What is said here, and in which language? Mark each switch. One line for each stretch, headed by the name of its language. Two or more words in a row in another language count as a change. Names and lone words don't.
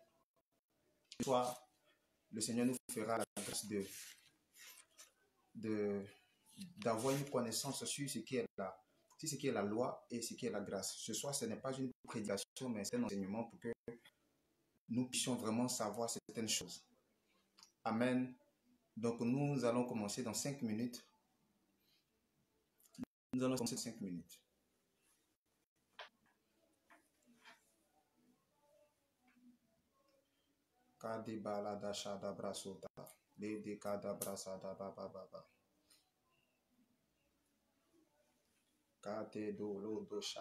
French: Ce soir, le Seigneur nous fera la grâce d'avoir une connaissance sur ce qui est la loi et ce qui est la grâce. Ce soir, ce n'est pas une prédication, mais c'est un enseignement pour que nous puissions vraiment savoir certaines choses. Amen. Donc, nous allons commencer dans 5 minutes. Nous allons commencer 5 minutes. Kade balada shada brasota. Lede kada brasada baba baba. Kate do lo do sha.